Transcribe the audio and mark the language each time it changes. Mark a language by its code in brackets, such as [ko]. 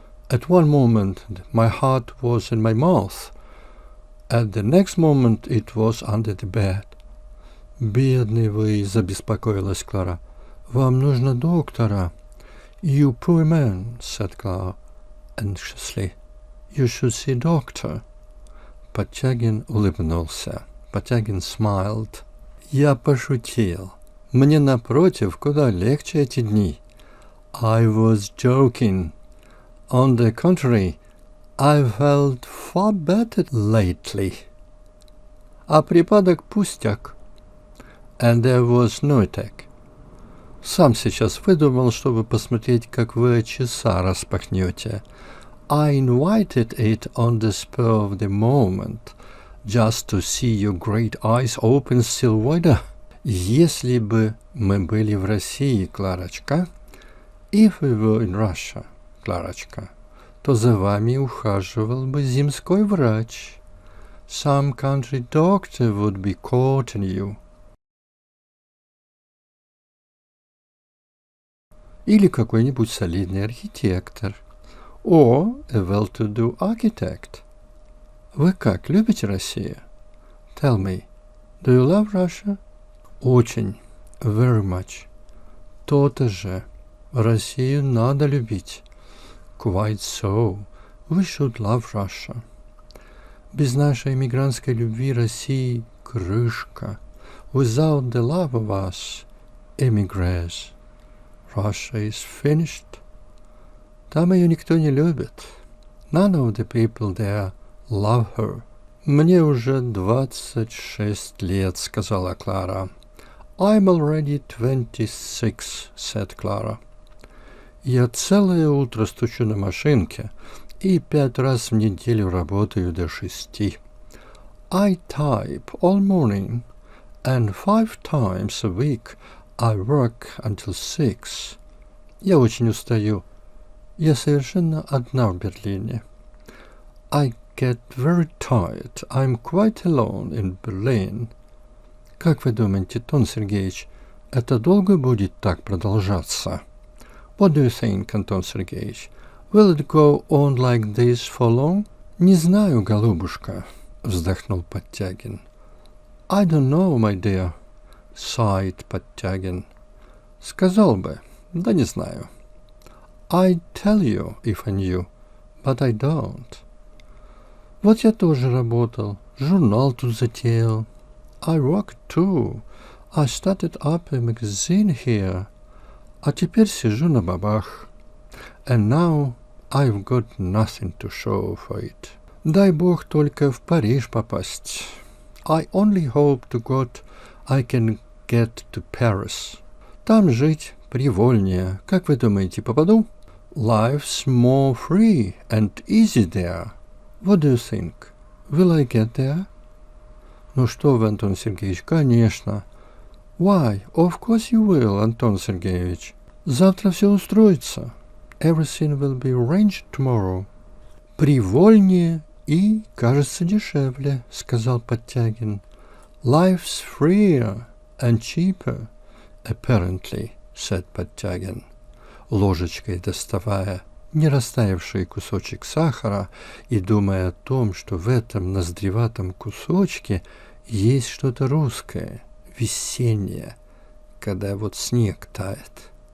[en] At one moment my heart was in my mouth. At the next moment it was under the bed. [ru] Бедный вы, забеспокоилась Клара. Вам нужно доктора. [en] You poor man, said Clara anxiously. You should see doctor. [ru] Подтягин улыбнулся. [en] Подтягин smiled. [ru] Я пошутил. Мне, напротив, куда легче эти дни. [en] I was joking. On the contrary, I felt far better lately. [ru] А припадок пустяк. [en] And there was no attack. [ru] Сам сейчас выдумал, чтобы посмотреть, как вы часа распахнете. [en] I invited it on the spur of the moment, just to see your great eyes open still wider. [ru] Если бы мы были в России, Кларочка, [en] if we were in Russia, Кларочка, [ru] то за вами ухаживал бы земской врач. [en] Some country doctor would be courting you. [ru] Или какой-нибудь солидный архитектор. [en] Or a well-to-do architect. [ru] Вы как, любите Россию? [en] Tell me, do you love Russia? [ru] Очень, [en] very much. [ru] То-то же. Россию надо любить. [en] Quite so. We should love Russia. [ru] Без нашей эмигрантской любви России крышка. [en] Without the love of us, emigres. Russia is finished. [ru] Там ее никто не любит. [en] None of the people there love her. [ru] Мне уже 26 лет, сказала Клара. [en] I'm already 26, said Clara. [ru] Я целое утро стучу на машинке и 5 раз в неделю работаю до 6. [en] I type all morning and 5 times a week I work until 6. [ru] Я очень устаю. Я совершенно одна в Берлине. [en] I get very tired. I'm quite alone in Berlin. [ru] Как вы думаете, Антон Сергеевич, это долго будет так продолжаться? [en] What do you think, Антон Сергеевич? Will it go on like this for long? [ru] Не знаю, голубушка, вздохнул Подтягин. [en] I don't know, my dear, sighed Подтягин. [ru] Сказал бы, да не знаю. [en] I'd tell you if I knew, but I don't. [ru] Вот я тоже работал, журнал тут затеял. [en] I worked too. I started up a magazine here. [ru] А теперь сижу на бабах. [en] And now I've got nothing to show for it. [ru] Дай бог только в Париж попасть. [en] I only hope to God I can get to Paris. [ru] Там жить привольнее. Как вы думаете, попаду? [en] Life's more free and easy there. What do you think? Will I get there? [ru] Ну что вы, Антон Сергеевич, конечно. [en] Why, of course you will, Антон Сергеевич. [ru] Завтра все устроится. [en] Everything will be arranged tomorrow. [ru] Привольнее и, кажется, дешевле, сказал Подтягин. [en] Life's freer and cheaper, apparently, said Подтягин, [ru] ложечкой доставая не растаявший кусочек сахара и думая о том, что в этом ноздреватом кусочке есть что-то русское, весеннее, когда вот снег тает.